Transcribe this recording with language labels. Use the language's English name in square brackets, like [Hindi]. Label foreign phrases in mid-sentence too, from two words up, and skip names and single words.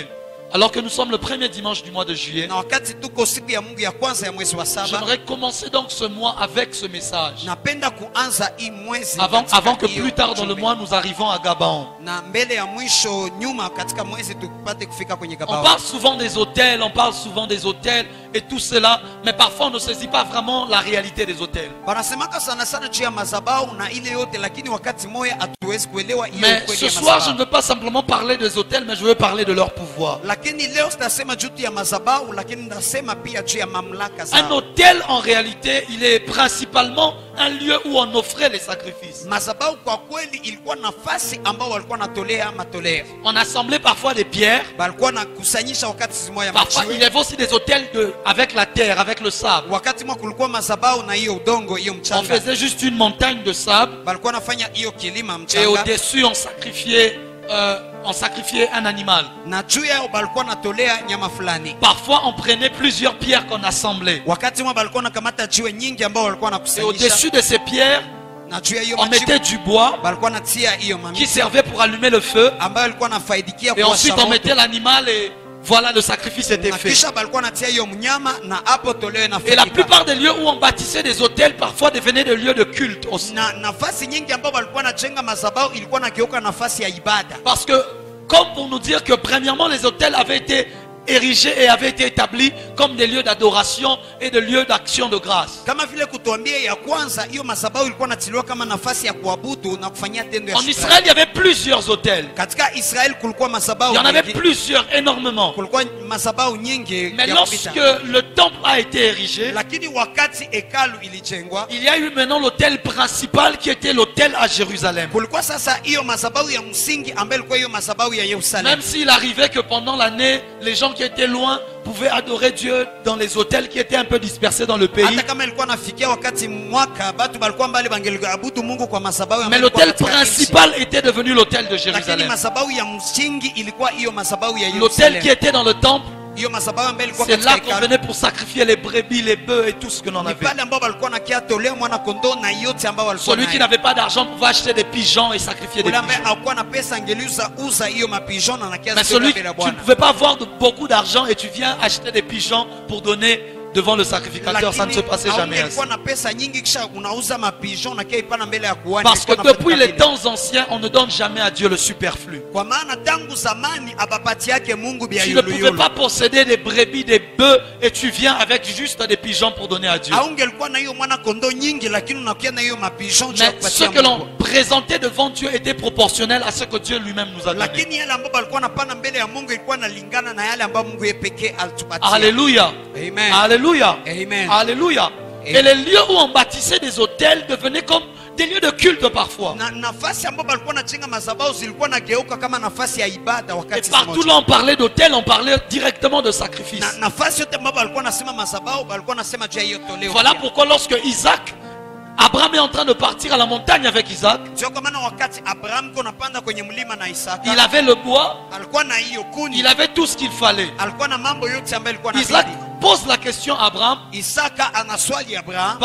[French] Alors que nous sommes le premier dimanche du mois de juillet, j'aimerais commencer donc ce mois avec ce message. Avant que plus tard dans le mois nous arrivons à Gabaon. On parle souvent des autels, et tout cela, mais parfois on ne saisit pas vraiment la réalité des autels. [Swahili] Wanasemaka sana sana juu ya madhabahu na ile yote, lakini wakati moja hatuwezi kuelewa hiyo [French] Mais [Swahili] ukweli [French] ce [Swahili] ya [French] soir, je ne [Swahili] madhabahu. [French] veux pas simplement parler des autels, mais je veux parler de leur pouvoir. [Swahili] Lakini leo sitasema juu ya madhabahu, lakini nitasema pia juu ya mamlaka [French] Un [Swahili] zao. [French] autel, en réalité, il est principalement un lieu où on offrait les sacrifices. [Swahili] Madhabahu kwa kweli ilikuwa nafasi ambao walikuwa natolea matoleo. [French] On assemblait parfois des pierres. [Swahili] Walikuwa nakusanyisha wakati moja [French] Parfois, il y [Swahili] machiwe. [French] avait aussi des autels avec la terre, avec le sable. [Swahili] Wakati mwa kulikuwa madhabahu na hiyo udongo, hiyo [French] On [Swahili] mchanga. [French] faisait juste une montagne de sable. [Swahili] Walikuwa nafanya hiyo kilima [French] Et [Swahili] mchanga. [French] au-dessus, on sacrifiait un animal. [Swahili] Na juu yao balikuwa natolea nyama fulani. [French] Parfois, on prenait plusieurs pierres qu'on assemblait. [Swahili] Wakati mwa balikuwa nakamata jiwe nyingi ambao walikuwa [French] Et [Swahili] nakusanyisha. [French] au-dessus de ces pierres, [Swahili] Na juu ya hiyo [French] on mettait [Swahili] majiwe [French] du bois [Swahili] balikuwa natia hiyo [French] qui [Swahili] mamiti [French] servait pour allumer le feu. [Swahili] ambayo alikuwa nafaidikia [French] Et [Swahili] kwa [French] ensuite, on mettait l'animal et voilà, le sacrifice était [Swahili] na [French] fait. [Swahili] kisha balikuwa natia hiyo mnyama na hapo toleo [French] Et la [Swahili] nafanyika. [French] plupart des lieux où on bâtissait des hôtels, parfois devenaient des lieux de culte aussi. [Swahili] Na nafasi nyingi ambao walikuwa najenga madhabahu ilikuwa nageuka nafasi ya ibada. [French] Parce que, comme pour nous dire que premièrement, les hôtels avaient été érigés et avaient été établis comme des lieux d'adoration et de lieux d'action de grâce. [Swahili] Kama vile kutuambia ya kwanza, hiyo madhabahu ilikuwa natiliwa kama nafasi ya kuabudu na kufanyia tendo ya [French] En [Swahili] shukrani. [French] Israël, il y avait plusieurs hôtels. [Swahili] Katika Israel kulikuwa [French] Il [Swahili] madhabahu [French] y en avait [Swahili] nyingi. [French] plusieurs, énormément. [Swahili] Kulikuwa madhabahu nyingi [French] Mais [Swahili] ya [French] lorsque [Swahili] kupita. [French] le temple a été érigé, [Swahili] Lakini wakati hekalu ilijengwa, [French] il y a eu maintenant l'hôtel principal qui était l'hôtel à Jérusalem. [Swahili] kulikuwa sasa hiyo madhabahu ya msingi ambayo ilikuwa hiyo madhabahu ya Yerusalemu. [French] Même s'il arrivait que pendant l'année, les gens qui étaient loin pouvaient adorer Dieu dans les hôtels qui étaient un peu dispersés dans le pays. [Swahili] Hata kama ilikuwa nafikia wakati mwaka batu balikuwa mbali bangeliabudu Mungu kwa madhabahu [French] Mais [Swahili] ambayo ilikuwa [French] l'hôtel [Swahili] katika nchi. [French] principal était devenu l'hôtel de [Swahili] Lakini [French] Jérusalem. [Swahili] madhabahu ya msingi ilikuwa hiyo madhabahu ya [French] L'hôtel qui [Swahili] Yerusalemu. [French] était dans le temple, [Swahili] Hiyo madhabahu ambayo ilikuwa [French] c'est [Swahili] katika [French] là qu'on [Swahili] hekalu. [French] venait pour sacrifier les brebis, les bœufs et tout ce que l'on [Swahili] Ni [French] avait. [Swahili] pale ambao walikuwa nakia tolea mwana kondoo na yote ambao walikuwa [French] Celui qui [Swahili] nayo. [French] n'avait pas d'argent pouvait acheter des pigeons et sacrifier des [Swahili] Ule ambaye [French] pigeons. [Swahili] hakuwa na pesa angeliuza uza hiyo mapigeon na nakia [French] Mais [Swahili] zitoka [French] celui [Swahili] mbele ya [French] tu ne [Swahili] Bwana. [French] pouvais pas avoir beaucoup d'argent et tu viens acheter des pigeons pour donner devant le sacrificateur, ça ne se passait jamais ainsi. [Swahili] Haungekuwa na pesa nyingi kisha unauza mapigeon na kia ipana mbele ya kuhani. [French] Parce que [Swahili] Ilikuwa [French] depuis [Swahili] inafanyika [French] les [Swahili] vile. [French] temps anciens, on ne donne jamais à Dieu le superflu. [Swahili] Kwa maana tangu zamani abapati yake Mungu bia [French] Tu ne pouvais [Swahili] yulu. [French] pas posséder des brebis, des bœufs et tu viens avec juste des pigeons pour donner à Dieu. [Swahili] Haungelikuwa na hiyo mwana kondoo nyingi lakini unakia na hiyo mapigeon cha [French] Mais ce [Swahili] kupatia [French] que l'on [Swahili] Mungu. [French] présentait devant Dieu était proportionnel à ce que Dieu lui-même nous a donné. [Swahili] Lakini yale ambayo alikuwa anapana mbele ya Mungu ilikuwa nalingana na yale ambayo Mungu yeye pekee alitupatia. [French] Alléluia. Amen. Alléluia. Amen. Alléluia. Et les lieux où on bâtissait des hôtels devenaient comme des lieux de culte parfois. [Swahili] Na nafasi ambapo alikuwa anajenga madhabahu zilikuwa nageuka kama nafasi ya ibada [French] Et [Swahili] wakati [French] partout [Swahili] mmoja. [French] là on parlait d'hôtel, on parlait directement de sacrifice. [Swahili] Na nafasi yote ambapo alikuwa anasema madhabahu alikuwa anasema juu ya hiyo toleo. [French] Voilà [Swahili] pia. [French] pourquoi lorsque Isaac, Abraham est en train de partir à la montagne avec Isaac, [Swahili] Sio kwa maana wakati Abraham ko napanda kwenye mlima na Isaka, [French] il avait le bois, [Swahili] alikuwa na hiyo kuni, [French] il avait tout ce qu'il fallait. [Swahili] alikuwa na mambo yote ambayo alikuwa na [French] Isaac pose la question à Abraham, [Swahili] Isaka anaswali Abraham,